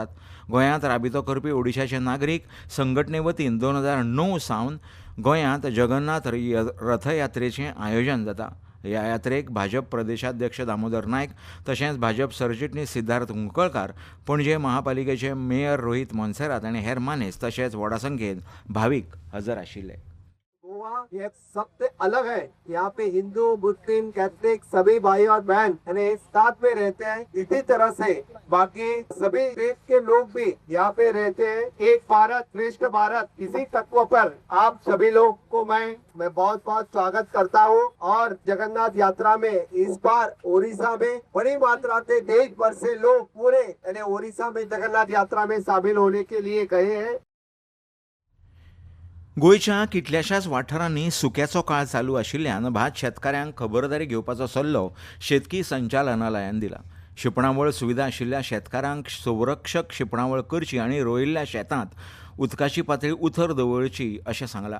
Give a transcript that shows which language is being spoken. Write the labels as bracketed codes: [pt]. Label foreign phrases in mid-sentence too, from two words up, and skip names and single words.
[kok] गोंयांत राबितो करपी ओडिशाचे नागरीक संघटने वतीन 2009 सावन गोंयांत जगन्नाथ रथयात्रेचें आयोजन जाता. ह्या यात्रेक भाजप प्रदेशाध्यक्ष दामोदर नायक तशेंच भाजप सरचिटणीस सिद्धार्थ कुंकळकार, पणजे महापालिकेचे मेयर रोहित मोन्सेरात आनी हेर मानेस्त तशेंच व्हडा संख्येन भावीक हजर आशिल्ले. [hi] गोवा ये सबसे अलग है. यहाँ पे हिंदू, मुस्लिम, कैथलिक सभी भाई और बहन साथ में रहते हैं. इसी तरह से बाकी सभी देश के लोग भी यहाँ पे रहते हैं. एक भारत श्रेष्ठ भारत, इसी तत्व पर आप सभी लोग को मैं बहुत बहुत स्वागत करता हूँ. और जगन्नाथ यात्रा में इस बार ओडिशा में बड़ी मात्रा से देश भर से लोग पूरे ओडिशा में जगन्नाथ यात्रा में शामिल होने के लिए गए हैं. [kok] गोंयच्या कितल्याशाच वाठारांनी सुक्याचो काळ चालू आशिल्ल्यान भात शेतकाऱ्यांक खबरदारी घेवपाचो सल्लो शेतकी संचालनालयान दिला. शिंपणावळ सुविधा आशिल्ल्या शेतकारांक संरक्षक शिंपणावळ करची आनी रोयिल्ल्या शेतांत उदकाची पातळी उथर दवरची अशें सांगलां.